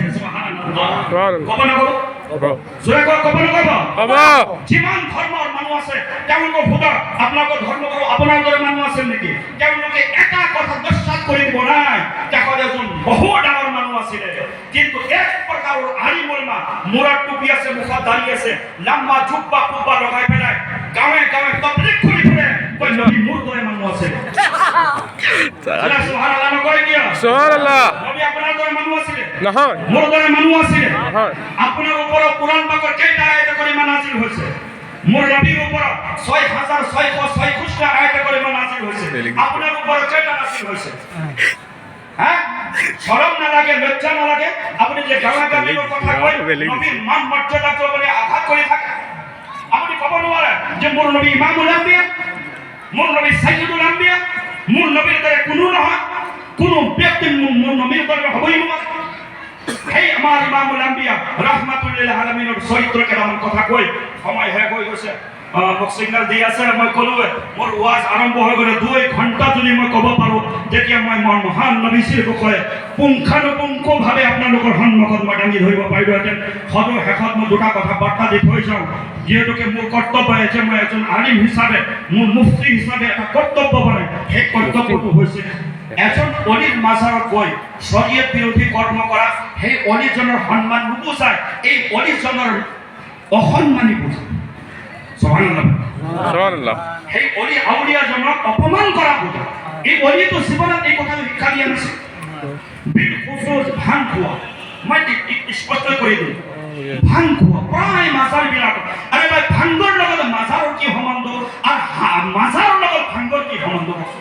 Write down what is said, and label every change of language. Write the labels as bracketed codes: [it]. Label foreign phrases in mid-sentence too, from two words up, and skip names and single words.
[as] সুবহানাল্লাহ ক'ব নক'ব জোৰে ক'ব নক'ব যিমান ধৰ্মৰ মানুহ আছে তেওঁলোকৰ ভোটৰ আপোনালোকৰ ধৰ্মগুৰু আপোনাৰ দৰে মানুহ আছিল নেকি তেওঁলোকে এটা কথা বিশ্বাস কৰি দিব নাই তেখেত এজন বহু ডাঙৰ মানুহ আছিলে কিন্তু এক প্ৰকাৰৰ আলিমুলমা মূৰত টুপি আছে মুখত দাড়ি আছে লম্বা জুব্বা কুব্বা লগাই পেলাই গাঁৱে গাঁৱে তাবলীগ কৰি ফুৰে কৈ নবী মোৰ দৰে মানুহ আছিল সুবহানাল্লাহ নকয় কিয় সুবহানাল্লাহ নবী আপোনাৰ দৰে মানুহ আছিল নহয় মোৰ দৰে মানুহ আছিল নহয় আপোনাৰ ওপৰত কুৰাণ পাকৰ কেইটা আয়াত কৰি নাজিল হৈছে মোৰ নবীৰ ওপৰত 6666 আয়াত কৰি নাজিল হৈছে আপোনাৰ ওপৰত কেইটা নাজিল হৈছে [bn] হ্যাঁ শরম না লাগে লজ্জা না লাগে আপনি যে গাওয়া-গাওয়ির কথা কই নবীর মান মর্যাদা তো বলে আঘাত করে থাকে [as] আপনি কব নোৱাৰে যে মোৰ নবী ইমামুল আম্বিয়া মোৰ নবী [ar] سيد الأنبياء [as] মোৰ নবীৰ দৰে কোনো নহয় কোনো ব্যক্তি মোৰ নবীৰ দৰে হ'বই নোৱাৰে সেই আমাৰ [ar] إمام الأنبياء رحمة للعالمين [as] চৰিত্ৰ কেইটামান কথা কই সময় শেষ হৈ গৈছে মোক সিগনেল দি আছে মই কলো মোৰ ওয়াজ আৰম্ভ হৈ গ'লে 2 ঘণ্টা যদি মই ক'ব পাৰো তেতিয়া মই মোৰ মহান নবীৰ বিষয়ে পুংখানুপুংখভাৱে আপোনালোকৰ সন্মুখত মই দাঙি ধৰিব পাৰিলোহেঁতেন সদৌ শেষত মই দুটা কথা বাৰ্তা দি থৈ যাওঁ যিহেতুকে মোৰ কৰ্তব্য যে মই এজন আলিম হিচাপে মোৰ মুফতি হিচাপে এটা কৰ্তব্য বনাই সেই কৰ্তব্যটো হৈছে এজন অলিৰ মাজাৰত গৈ শৰীয়ত বিৰোধী কৰ্ম কৰা সেই অলিজনৰ সন্মান নুবুজাই এই অলিজনৰ অসন্মানী বুজায় [ar] سبحان الله سبحان الله [as] সেই অলি আউলিয়াজনক অপমান কৰা বুজায় এই অলিয়ে তো জীৱনত এই কথা শিক্ষা দিয়া নাছিল বিল খুচুজ ভাং খোৱা মই স্পষ্ট কৰি দিওঁ ভাং খোৱা প্ৰায় মাজাৰবিলাক আৰে ভাই ভাংগৰ লগত মাজাৰৰ কি সম্বন্ধ আৰু মাজাৰৰ লগত ভাংগৰ কি সম্বন্ধ আছে